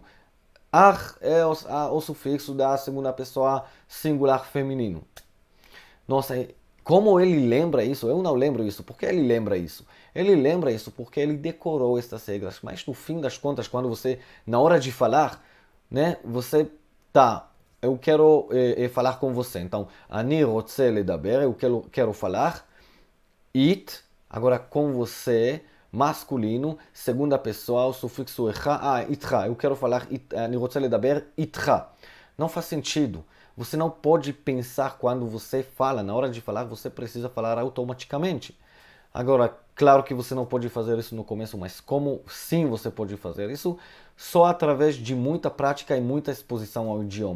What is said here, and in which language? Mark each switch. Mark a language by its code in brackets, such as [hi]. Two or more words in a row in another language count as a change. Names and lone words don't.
[pt] Ar é o sufixo da segunda pessoa singular feminino. Nossa, como ele lembra isso? Eu não lembro isso. Por que ele lembra isso? Ele lembra isso porque ele decorou estas regras. Mas no fim das contas, quando você, na hora de falar, né, você tá, eu quero falar com você. Então, [he] אני רוצה לדבר, [pt] eu quero falar. It, agora com você, masculino, segunda pessoa, o sufixo איתך, eu quero falar, [he] אני רוצה לדבר איתך. [pt] Não faz sentido. Você não pode pensar quando você fala. Na hora de falar, você precisa falar automaticamente. Agora, claro que você não pode fazer isso no começo, mas como sim você pode fazer isso? Só através de muita prática e muita exposição ao idioma.